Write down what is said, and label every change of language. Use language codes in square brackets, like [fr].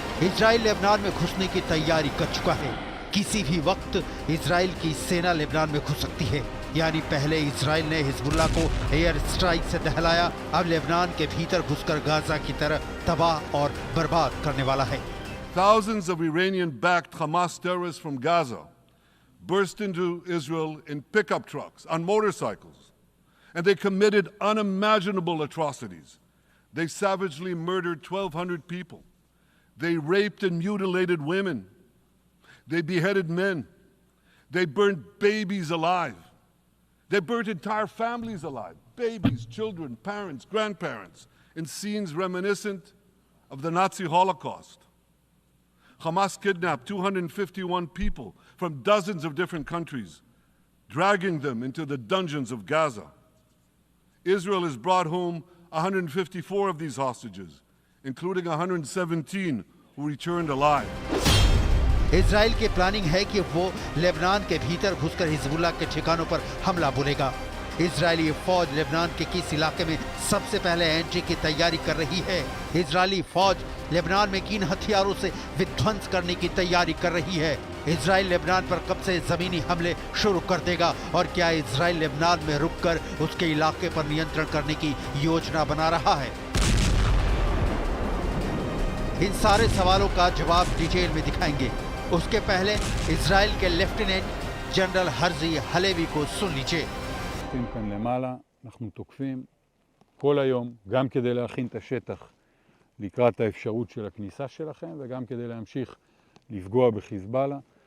[hi] Israel Lebanon में घुसने की तैयारी कर चुका है। किसी भी वक्त इजराइल की सेना लेबनान में घुस सकती है। यानी पहले इजराइल ने हिजबुल्लाह को एयर स्ट्राइक से दहलाया, अब लेबनान के भीतर घुसकर गाजा की तरह तबाह और बर्बाद करने वाला है। [en] Thousands of Iranian-backed Hamas terrorists from Gaza burst into Israel in pickup trucks, on motorcycles, and they committed unimaginable atrocities. They savagely murdered 1,200 people. They raped and mutilated women. They beheaded men. They burned babies alive. They burnt entire families alive, babies, children, parents, grandparents, in scenes reminiscent of the Nazi Holocaust. Hamas kidnapped 251 people from dozens of different countries, dragging them into the dungeons of Gaza. Israel has brought home 154 of these hostages, including 117 who returned alive. [hi] Israel की planning है कि वो Lebanon के भीतर घुसकर Hezbollah के ठिकानों पर हमला बोलेगा। इजरायली फौज लेबनान के किस इलाके में सबसे पहले एंट्री की तैयारी कर रही है? इजरायली फौज लेबनान में किन हथियारों से विध्वंस करने की तैयारी कर रही है? इजराइल लेबनान पर कब से जमीनी हमले शुरू कर देगा? और क्या इजराइल लेबनान में रुककर उसके इलाके पर नियंत्रण करने की योजना बना रहा है? इन सारे सवालों का जवाब डिटेल में दिखाएंगे। उसके पहले इजराइल के लेफ्टिनेंट जनरल हर्जी हलेवी को सुन लीजिए। [he] כאן למעלה, אנחנו תוקפים כל היום, גם כדי להכין את השטח לקראת האפשרות של הכניסה שלכם, וגם כדי להמשיך לפגוע בחיזבאללה.